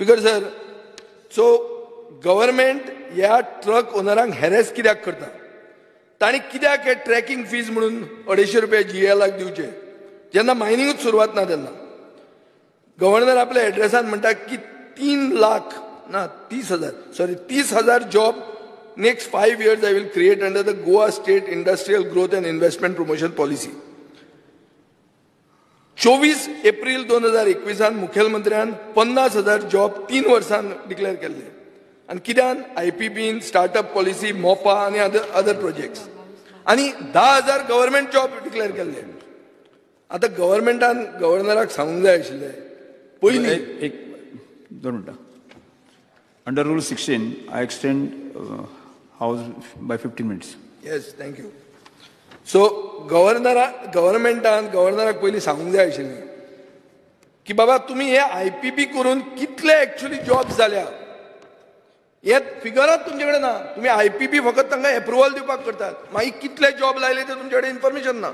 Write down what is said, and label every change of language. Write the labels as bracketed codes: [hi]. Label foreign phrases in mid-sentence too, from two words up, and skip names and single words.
[en] Speaker sir, so government [kok] ह्या ट्रक ओनरांक हॅरेस कित्याक करता? तांणी कित्याक हे [en] tracking fees [kok] म्हणून 250 रुपया GL दिवचे जेन्ना मायनिंगूच सुरवात ना तेन्ना? गव्हर्नर आपल्या एड्रेसान म्हणटा की 30,000 जॉब [en] next 5 years I will create under the Goa State Industrial Growth and Investment Promotion Policy. [kok] 24 एप्रिल 2021 मुखेलमंत्र्यान 50,000 जॉब 3 वर्सांन डिक्लेअर केल्ले आणि कित्यान IPBन [en] startup policy [kok] मोपा आणि [en] other projects [kok] आणि 10,000 [en] government job declare [kok] केल्ले. आता गव्हर्नराक सांगूंक जाय आशिल्लें पयलीं एक 2 मिनटां. [en] Under Rule 16, I extend House by 15 minutes. Yes, thank you. So, [kok] गव्हर्नराक पयलीं सांगूंक जाय आशिल्लें की बाबा तुमी हे IPB करून कितले [en] actually jobs [kok] जाल्या हे फिगरात तुमचे कडेन ना. तुम्ही IPB फकत तांकां एप्रुवल दिवपाक करतात, मागीर कितले जॉब लायले ते तुमचे कडेन इन्फॉर्मेशन ना.